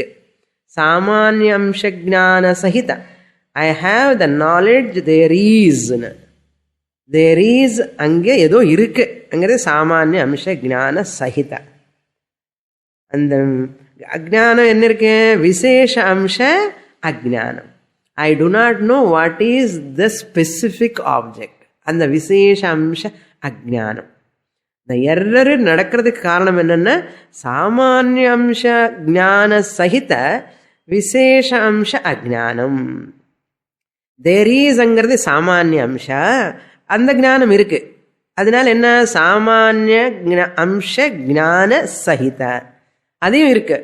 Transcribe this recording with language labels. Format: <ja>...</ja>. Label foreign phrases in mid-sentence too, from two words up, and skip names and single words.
<sa>सामान्य अंश ज्ञान सहित,</sa> <en>I have the knowledge there is. There is</en> <ta>அங்கே ஏதோ இருக்கு அங்கே</ta> <sa>सामान्य अंश ज्ञान सहित.</sa> <ta>And அஜ்ஞான என்ன இருக்கே?</ta> <sa>विशेष अंश अज्ञानम्.</sa> <en>I do not know what is the specific object. And the</en> <sa>विशेष अंश अज्ञानम्.</sa> <en>The error</en> <ta>நடக்கிறதுக்கு காரணம் என்னன்னா</ta> <sa>सामान्य अंश ज्ञान सहित विशेष अंश अज्ञानम्.</sa> <en>there is</en> <ta>அங்கிறது</ta> <sa>सामान्य अंश,</sa> <ta>அந்த ஞானம் இருக்கு. அதனால என்ன?</ta> <sa>सामान्य अंश ज्ञान सहित</sa> <ta>அதையும் இருக்கு.</ta>